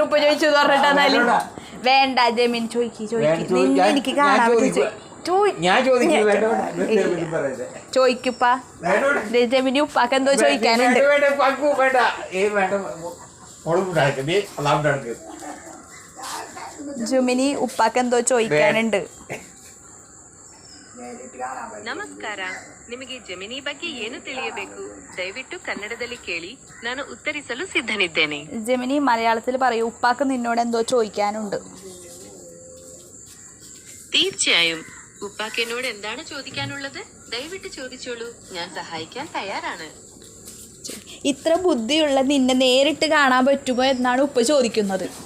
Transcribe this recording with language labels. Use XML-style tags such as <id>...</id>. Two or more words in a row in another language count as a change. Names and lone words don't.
<ml>ഉപ്പ ചോദിച്ചു പറഞ്ഞിട്ടെന്നാലും വേണ്ട ജമീൻ ചോദിക്ക് എനിക്ക് കാണാൻ ചോദിക്കുപ്പാ. ജമീനി ഉപ്പാക്ക് എന്തോ ചോദിക്കാനുണ്ട്. ജുമിനി ഉപ്പാക്ക് എന്തോ ചോദിക്കാനുണ്ട്.</ml> <kn>ನಮಸ್ಕಾರ. ನಿಮಗೆ ಜಮಿನಿ ಬಗ್ಗೆ ಏನು ತಿಳಿಯಬೇಕು? ದಯವಿಟ್ಟು ಕನ್ನಡದಲ್ಲಿ ಕೇಳಿ, ನಾನು ಉತ್ತರಿಸಲು ಸಿದ್ಧನಿದ್ದೇನೆ.</kn> <ml>ജമിനി മലയാളത്തിൽ പറയൂ, ഉപ്പാക്ക് നിന്നോട് എന്തോ ചോദിക്കാനുണ്ട്. തീർച്ചയായും. ഉപ്പാക്ക് എന്നോട് എന്താണ് ചോദിക്കാനുള്ളത്? ദയവിട്ട് ചോദിച്ചോളൂ, ഞാൻ സഹായിക്കാൻ തയ്യാറാണ്. ഇത്ര ബുദ്ധിയുള്ള നിന്നെ നേരിട്ട് കാണാൻ പറ്റുമോ എന്നാണ് ഉപ്പ ചോദിക്കുന്നത്.</ml>